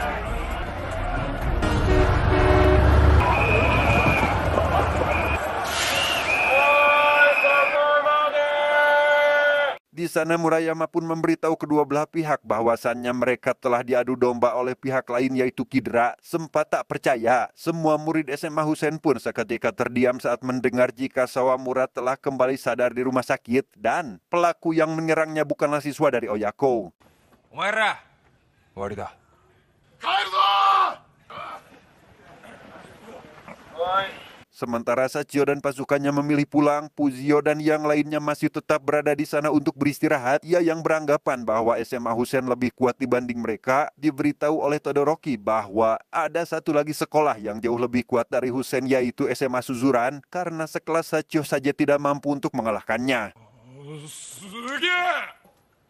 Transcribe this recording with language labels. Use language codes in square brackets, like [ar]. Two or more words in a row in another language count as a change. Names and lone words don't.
[id] Di sana Murayama pun memberitahu kedua belah pihak bahwasannya mereka telah diadu domba oleh pihak lain yaitu Kidra. Sempat tak percaya, semua murid SMA Husen pun seketika terdiam saat mendengar jika Sawamura telah kembali sadar di rumah sakit dan pelaku yang menyerangnya bukanlah siswa dari Oyako. [ja] お前ら、終わりだ. [id] Sementara Sachio dan pasukannya memilih pulang, Pujio dan yang lainnya masih tetap berada di sana untuk beristirahat. Ia yang beranggapan bahwa SMA Husen lebih kuat dibanding mereka, diberitahu oleh Todoroki bahwa ada satu lagi sekolah yang jauh lebih kuat dari Husen yaitu SMA Suzuran, karena sekelas Sachio saja tidak mampu untuk mengalahkannya.